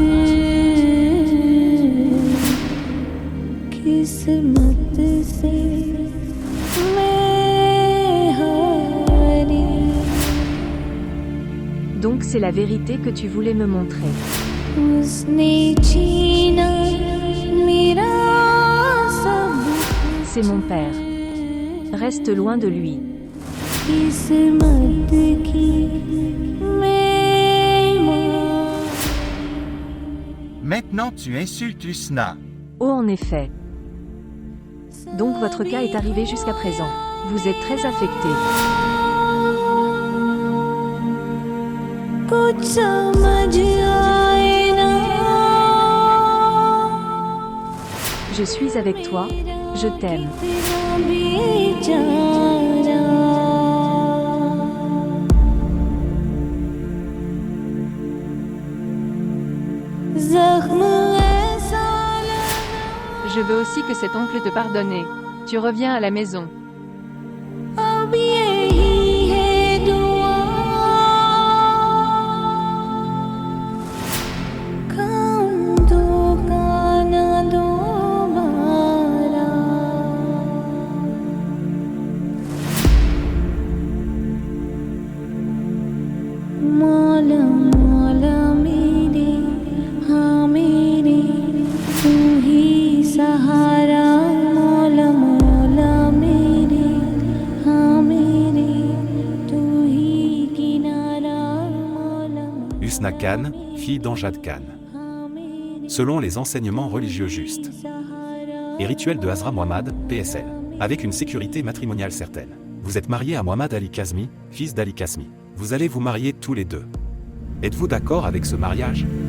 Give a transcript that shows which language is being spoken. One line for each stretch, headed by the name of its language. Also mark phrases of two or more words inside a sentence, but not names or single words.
Hindi: किस्मत से मैं हारी.
French: Donc c'est la vérité que tu voulais me montrer.
Hindi: उसने छीना मेरा सब.
French: C'est mon père. Reste loin de lui.
Hindi: किस्मत की मैं
French: Maintenant tu insultes Husna. Oh en effet. Donc votre cas est arrivé jusqu'à présent. Vous êtes très affecté.
Hindi: कुछ समझ आए ना
French: Je suis avec toi, je t'aime.
Hindi: तेरा बेचारा जख्म ऐसा
French: Je veux aussi que cet oncle te pardonne. Tu reviens à la maison.
Hindi: अब यही है दुआ काम दो का ना दोबारा मौला मौला मेरे हाँ मेरे तू ही सहारा मौला मौला मेरे हाँ मेरे तू ही किनारा मौला
French: Husna Khan, fille d'Amjad Khan. Selon les enseignements religieux justes et rituels de Hazrat Muhammad, PSL, avec une sécurité matrimoniale certaine. Vous êtes marié à Muhammad Ali Kazmi, fils d'Ali Kazmi. Vous allez vous marier tous les deux. Êtes-vous d'accord avec ce mariage?